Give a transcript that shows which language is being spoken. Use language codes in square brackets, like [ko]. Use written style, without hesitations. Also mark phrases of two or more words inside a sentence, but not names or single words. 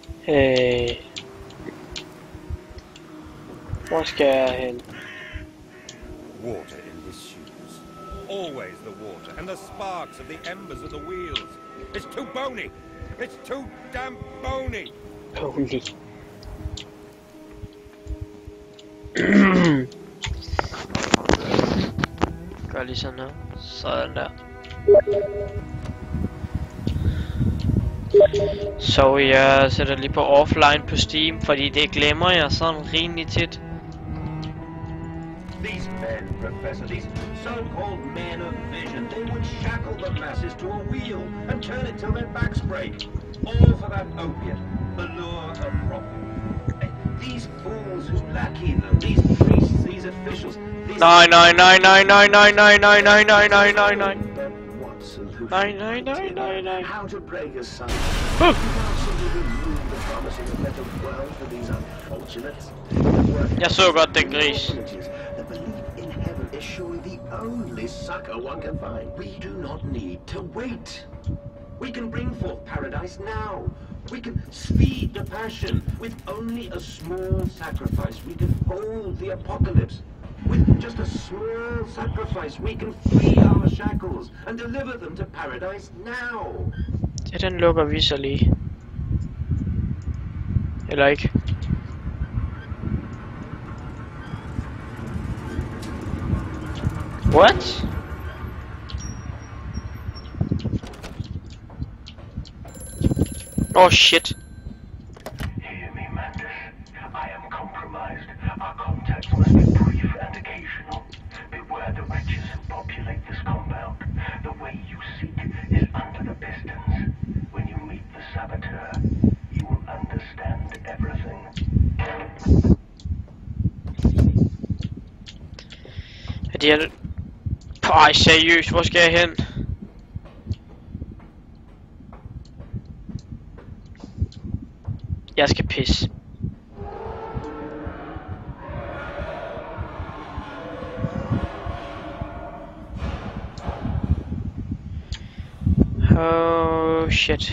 [da] Hvor skal jeg hen? [en] Water in his shoes. Always the water and the sparks of the embers of the wheels. It's too bony. It's too damn bony. Bony. [da] Gør lige sådan her. Sådan der. Så jeg sætter lige på offline på Steam, fordi det glemmer jeg sådan rimelig tit. [en] These men, Professor, these so-called men of vision, they would shackle the masses to a wheel and turn it till their backs break. All for that opiate, the lure of profit. These fools who lackey them, these priests, these officials, these... [da] Nej. [en] What solution? [da] Nej. [en] How to break a sun? How to remove the promise of a better world for these unfortunates? [da] Jeg så godt den gris. [en] The belief in heaven is surely the only succor one can find. We do not need to wait. We can bring forth paradise now. We can speed the passion. With only a small sacrifice, we can hold the apocalypse. With just a small sacrifice, we can free our shackles and deliver them to paradise now. [da] Det den lukker vi så lige. Eller ikke. [en] What? Oh shit. Hear me, Mantis. I am compromised. Our contacts must be brief and occasional. Beware the wretches who populate this compound. The way you seek is under the pistons. When you meet the saboteur, you will understand everything. [da] Er de her... Ej, seriøst, hvor skal jeg hen? Jeg skal pisse. [en] Oh shit.